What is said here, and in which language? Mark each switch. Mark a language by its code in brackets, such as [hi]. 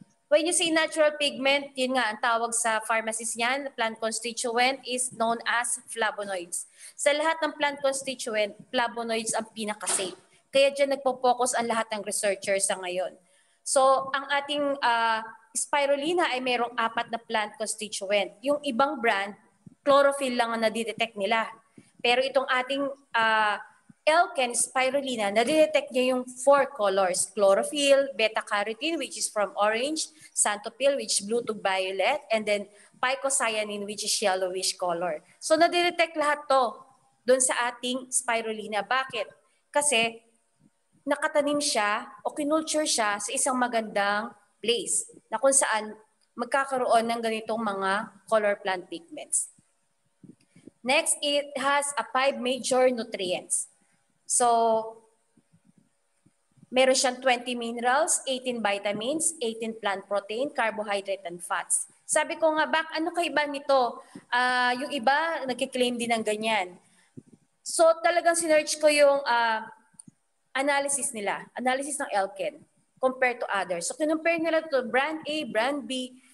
[en] When you say natural pigment, [tl] yun nga, ang tawag sa pharmacist niyan, [en] plant constituent is known as flavonoids. [tl] Sa lahat ng plant constituent, flavonoids ang pinaka-safe. Kaya dyan nagpo-focus ang lahat ng researchers sa ngayon. So, ang ating spirulina ay mayroong 4 na plant constituent. Yung ibang brand, chlorophyll lang ang nadidetect nila. Pero itong ating Elken spirulina, nadidetect niya yung 4 colors. [en] Chlorophyll, beta-carotene, which is from orange, xanthophyll, which is blue to violet, and then phycocyanin, which is yellowish color. [tl] So nadidetect lahat to doon sa ating spirulina. Bakit? Kasi nakatanim siya o kinulture siya sa isang magandang place na kung saan magkakaroon ng ganitong mga color plant pigments. [en] Next, it has 5 major nutrients. [tl] So, meron siyang [en] 20 minerals, 18 vitamins, 18 plant protein, carbohydrate, and fats. [tl] Sabi ko nga, ano kaiba nito? Yung iba, nagkiklaim din ng ganyan. So, talagang sinerch ko yung analysis nila, analysis ng Elken compared to others. So, kinumpare nila to brand A, brand B.